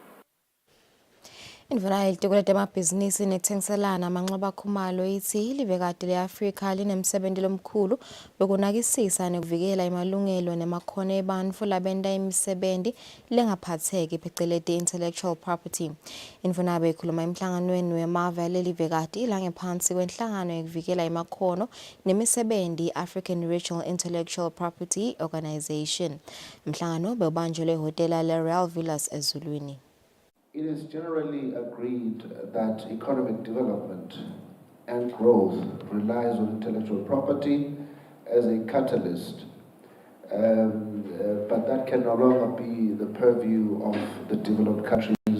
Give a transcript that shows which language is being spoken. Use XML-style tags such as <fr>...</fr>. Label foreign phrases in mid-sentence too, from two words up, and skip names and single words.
<ss>Indvuna yelitiko letemabhizinisi nekuthengiselana amanxeba khumalo ithi livekati le-Afrika linemsebenzi lomkhulu lokunakisisa nekuvikela imalungelo nemakhono ebantfu labenta imisebenzi lengaphatseki pheceleti</ss> <en>intellectual property.</en> <ss>Indvuna beyikhuluma emhlanganweni wemave lelivekati langephansi kwenhlangano yekuvikela imakhono nemisebenzi African Regional Intellectual Property Organization. Mhlangano bewubanjelwe ehhotela le-Royal Villas eZulwini.</ss> <en>It is generally agreed that economic development and growth relies on intellectual property as a catalyst, but that can no longer be the purview of the developed countries.</en>